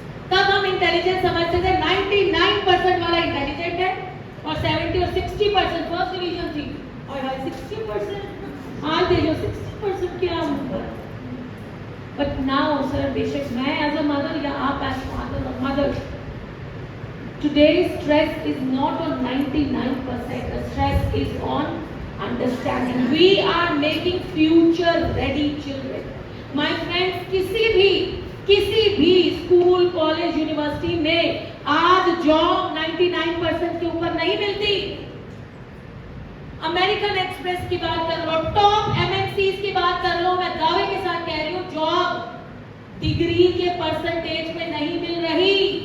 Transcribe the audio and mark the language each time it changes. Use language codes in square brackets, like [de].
[hi] तब हम इंटेलिजेंस समझते थे 99% वाला इंटेलिजेंट है और 70 और 60% फर्स्ट डिवीजन थी और 60% आज देखो 60% क्या होगा. [en] But now sir बेशक मैं as a mother या आप एज फादर और mother, today's stress is not on 99%. The stress is on understanding. We are making future ready children. My friends, [hi] किसी भी स्कूल कॉलेज यूनिवर्सिटी में आज जॉब 99% के ऊपर नहीं मिलती. अमेरिकन एक्सप्रेस की बात कर लो, टॉप एमएनसीज की बात कर लो, मैं दावे के साथ कह रही हूँ जॉब डिग्री के परसेंटेज में नहीं मिल रही.